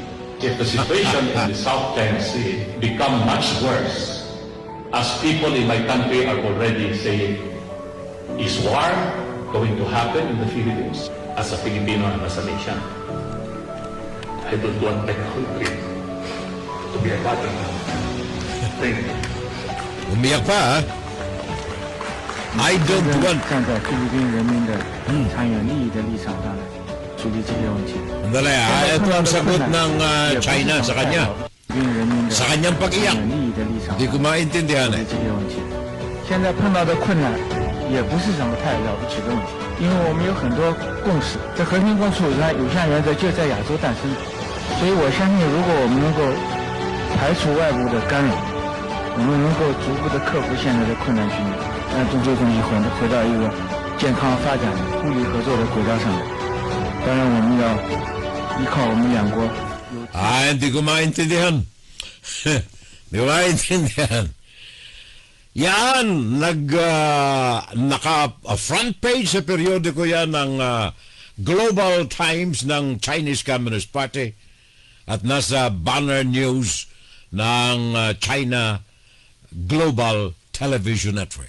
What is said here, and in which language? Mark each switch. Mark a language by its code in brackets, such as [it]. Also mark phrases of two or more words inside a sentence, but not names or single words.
[en] If the situation in the South China Sea become much worse, as people in my country are already saying, is war going to happen in the Philippines? As a Filipino and as a nation, I don't want my country to be a battleground. Thank you. [tl] Umiyak pa, ha? [en] I don't want... [zh] 站在菲律宾人民的长远利益的立场上来处理这些问题。 [tl] Andali, ha? Ito ang sagot ng China sa kanya. Sa kanyang pag-iyak. Hindi ko maintindihan, eh. [zh] 现在碰到的困难也不是什么太了不起的问题，因为我们有很多共识，这和平共处有效原则就在亚洲诞生，所以我相信，如果我们能够排除外部的干扰，我们能够逐步的克服现在的困难局面，让中这东西回到一个健康发展、互利合作的轨道上来。当然，我们要依靠我们两国。 [tl] Hindi ko maintindihan. Hindi ko maintindihan. Yan, naka- [en] front page [tl] sa periodiko yan ng Global Times ng Chinese Communist Party at nasa [en] banner news [tl] ng China Global Television Network.